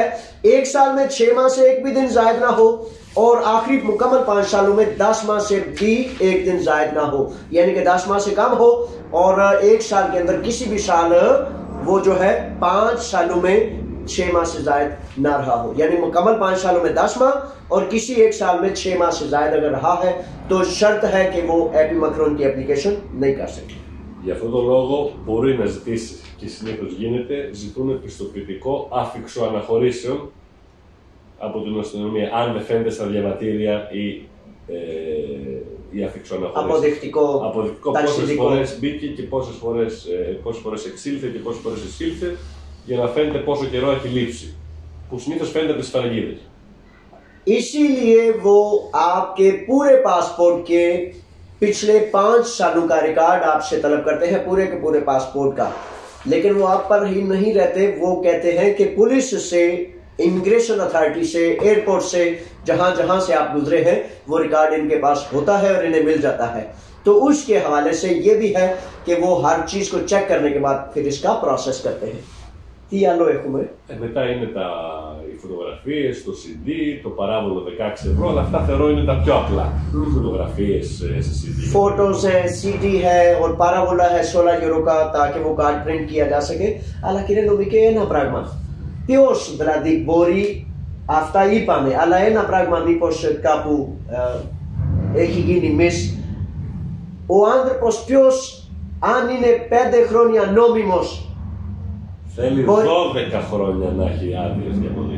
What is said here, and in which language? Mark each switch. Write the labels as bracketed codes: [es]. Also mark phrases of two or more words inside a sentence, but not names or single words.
[ur] 1 سال میں 6 ماہ سے 1 بھی دن زائد نہ ہو، اور آخری مکمل 5 سالوں میں 10 ماہ سے بھی 1 دن زائد نہ ہو، یعنی کہ 10 ماہ سے کم ہو، اور 1 سال کے اندر کسی بھی سال وہ جو ہے 5 سالوں میں 6 ماہ سے زائد نہ رہا ہو، یعنی مکمل 5 سالوں میں 10 ماہ اور کسی 1 سال میں 6 ماہ سے زائد اگر رہا ہے، تو شرط ہے کہ وہ [el] επί μακρόν [ur] کی ایپلیکیشن نہیں کر سکتے. [el] Γι' αυτόν τον λόγο μπορεί να ζητήσει, και συνήθως γίνεται, ζητούν πιστοποιητικό αφιξοαναχωρήσεων από την αστυνομία, αν δεν φαίνεται στα διαβατήρια η αφιξοαναχώρηση. Αποδεικτικό πόσες φορές μπήκε και πόσες φορές εξήλθε και πόσες φορές εισήλθε, για να φαίνεται πόσο καιρό έχει λείψει. Που συνήθως φαίνεται από τις σφραγίδες. [ur] اسی لیے وہ آپ کے پورے پاسپورٹ کے پچھلے 5 سالوں کا ریکارڈ آپ سے طلب کرتے ہیں، پورے کے پورے پاسپورٹ کا. لیکن وہ آپ پر ہی نہیں رہتے، وہ کہتے ہیں کہ پولیس سے, [en] immigration authority [ur] سے، ایئرپورٹ سے، جہاں جہاں سے آپ گزرے ہیں وہ ریکارڈ ان کے پاس ہوتا ہے اور انہیں مل جاتا ہے. تو اس کے حوالے سے یہ بھی ہے کہ وہ ہر چیز کو چیک کرنے کے بعد پھر اس کا پروسیس کرتے ہیں. [el] Τι άλλο έχουμε? Μετά είναι οι φωτογραφίες, το CD, το παράβολο 16€, αλλά αυτά θεωρώ είναι τα πιο απλά. Οι φωτογραφίες σε CD. [ur] Photos ہے، CD ہے اور παράβολα ہے 16€ کا، تاکہ وہ کارڈ print کیا جا سکے. [el] Αλλά κύριε νομικέ, ένα πράγμα. Ποιος δηλαδή μπορεί, αυτά είπαμε, αλλά ένα πράγμα μήπως κάπου έχει γίνει miss. Ο άνθρωπος ποιος, αν είναι 5 χρόνια νόμιμος, θέλει 12 χρόνια να έχει άδειες διαμονής.